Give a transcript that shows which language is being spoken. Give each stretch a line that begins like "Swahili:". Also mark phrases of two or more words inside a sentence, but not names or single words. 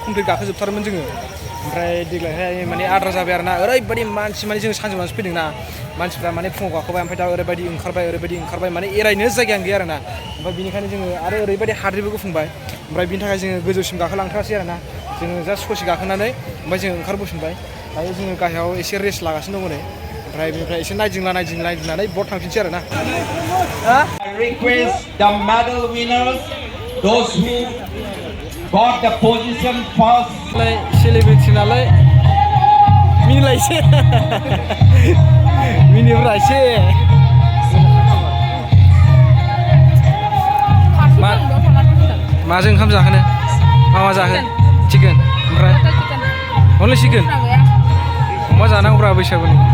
Bodo: कमप्लिट गाखोजोबथारोमोन जोङो ओमफ्राय देग्लायहाय माने आद्रा जाबाय आरोना ओरैबायदि मानसि माने जों सानजौनासो फैदोंना मानसिफ्रा माने फुङाव गाखोबाय ओमफ्राय दा ओरैबायदि ओंखारबाय माने एरायनो जायगायानो गैया आरोना ओमफ्राय बिनिखायनो जोङो आरो ओरैबायदि हाद्रिबो गुफुंबाय ओमफ्राय बिनि थाखाय जोङो गोजौसिम गाखोलांथारासै आरोना जोङो जास्ट ससे गाखोनानै ओमफ्राय जोङो ओंखारबोफिनबाय दायो जोङो गाहायाव एसे रेस्ट लागासिनो दङ नै ओमफ्राय बेनिफ्राय एसे नायदिंनानै बर्ड थांफिनसै आरोना
English: request the medal winners those who got the position first
Bodo: celebrity नालाय मिनिलायसै मिनिब्रायसै माजों ओंखाम जाहोनो मा जाहो चिकेन ओमफ्राय अनलि चिकेन अमा जानांगौब्रा बैसागुनि